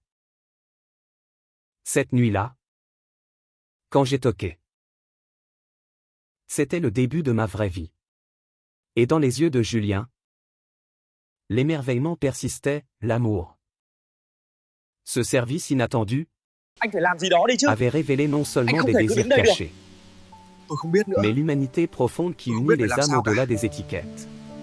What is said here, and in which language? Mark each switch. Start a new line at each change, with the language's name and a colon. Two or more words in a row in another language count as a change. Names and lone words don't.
French: Cette nuit-là, quand j'ai toqué, c'était le début de ma vraie vie. Et dans les yeux de Julien, l'émerveillement persistait, l'amour. Ce service inattendu
Vietnamese: Anh phải làm gì đó đi chứ.
French: avait révélé non seulement
Vietnamese: Anh không
French: des
Vietnamese: thể cứ
French: désirs
Vietnamese: đứng đây được.
French: cachés,
Vietnamese: Tôi không biết nữa.
French: mais l'humanité profonde qui
Vietnamese: Không
French: unit
Vietnamese: biết phải
French: les
Vietnamese: làm
French: âmes
Vietnamese: sao cả.
French: au-delà des étiquettes.